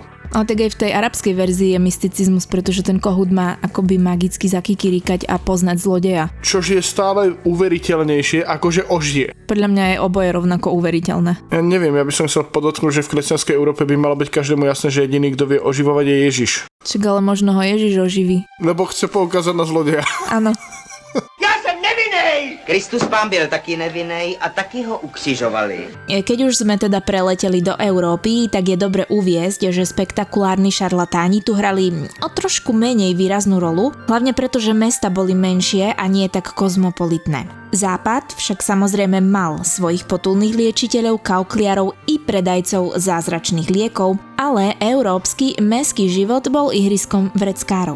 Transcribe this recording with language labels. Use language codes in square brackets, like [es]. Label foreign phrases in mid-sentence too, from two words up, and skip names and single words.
[sk] Ale tak aj v tej arabskej verzii je mysticizmus, pretože ten kohút má akoby magicky zakikirikať a poznať zlodeja. Čož je stále uveriteľnejšie, akože ožije. Podľa mňa je oboje rovnako uveriteľné. Ja neviem, ja by som chcel podotknúť, že v kresťanskej Európe by malo byť každému jasné, že jediný, kto vie oživovať, je Ježiš. Čak ale možno ho Ježiš oživí. Lebo chce poukázať na zlodeja. Áno. [cs] Já jsem nevinný! nevinnej! Kristus pán byl taky nevinnej a taky ho ukřižovali. [sk] Keď už sme teda preleteli do Európy, tak je dobre uviesť, že spektakulárni šarlatáni tu hrali o trošku menej výraznú rolu, hlavne preto, že mesta boli menšie a nie tak kozmopolitné. Západ však samozrejme mal svojich potulných liečiteľov, kaukliarov i predajcov zázračných liekov, ale európsky mestský život bol ihriskom vreckárov.